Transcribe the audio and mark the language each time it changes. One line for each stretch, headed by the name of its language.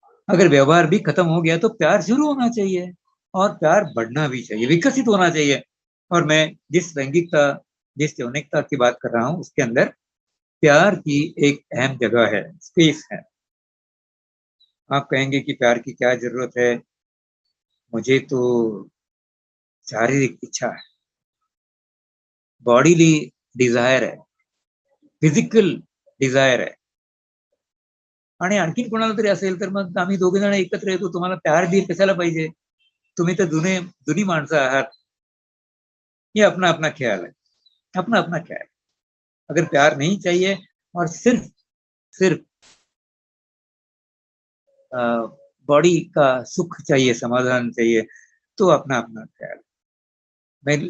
Hindi: अगर व्यवहार भी खत्म हो गया तो प्यार शुरू होना चाहिए, और प्यार बढ़ना भी चाहिए, विकसित होना चाहिए। और मैं जिस लैंगिकता, जिस यौनिकता की बात कर रहा हूँ, उसके अंदर प्यार की एक अहम जगह है, स्पेस है। आप कहेंगे कि प्यार की क्या जरूरत है? मुझे तो शारीरिक इच्छा है,
Marathi: बॉडीली डिझायर आहे, फिजिकल डिझायर आहे, आणि आणखीन कोणाला तरी असेल तर मग आम्ही दोघे जण एकत्र येतो। तुम्हाला प्यार भी कशाला पाहिजे? तुम्ही तर जुनी माणसं आहात।
Hindi: ये अपना अपना ख्याल है, अपना अपना ख्याल। अगर प्यार नहीं चाहिए और सिर्फ बॉडी का सुख चाहिए, समाधान चाहिए, तो अपना अपना ख्याल।